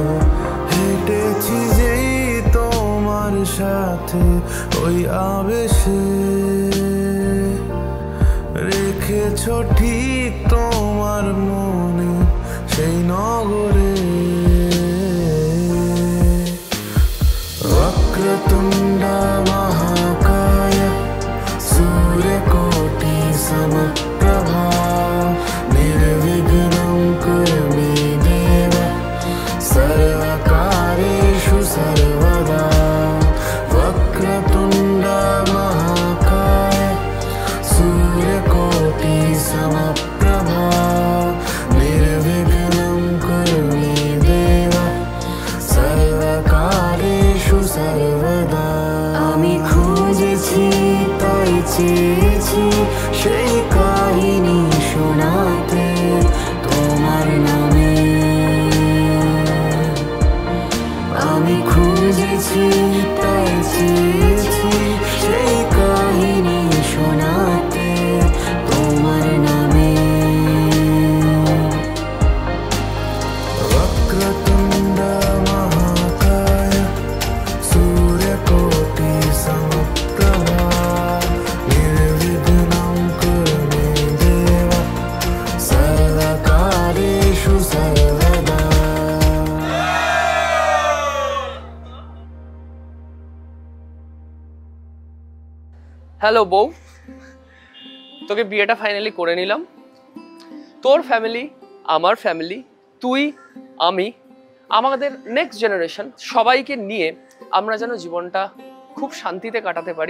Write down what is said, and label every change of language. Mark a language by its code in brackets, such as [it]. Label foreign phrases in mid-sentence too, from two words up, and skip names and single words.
[bn] হেঁটেছি যেই তোমার সাথে ওই আবেশে রেখে রেখেছো ঠিক তোমার মনে সেই নগরে [sa] वक्रतुण्ड महाकाय सूर्यकोटि समप्रभा निर्विघ्नं कुरु मे देव सर्वकार्येषु सर्वदा वक्रतुण्ड महाकाय सूर्यकोटि समप्रभा निर्विघ्नं कुरु मे देव सर्वकार्येषु सर्वदा [bn] আমি খুঁজেছি তাই চেয়েছি সেই কাহিনী শোনাতে তোমার নামে আমি খুঁজেছি তাই চেয়েছি সেই কাহিনী শোনাতে তোমার নামে [sa] वक्रतुण्ड महाकाय सूर्यकोटि समप्रभा निर्विघ्नं कुरु मे देव सर्वकार्येषु सर्वदा [bn] হ্যালো বউ, তোকে বিয়েটা ফাইনালি করে নিলাম। তোর ফ্যামিলি, আমার ফ্যামিলি, তুই, আমি, আমাদের নেক্সট জেনারেশন সবাইকে নিয়ে আমরা যেন জীবনটা খুব শান্তিতে কাটাতে পারি।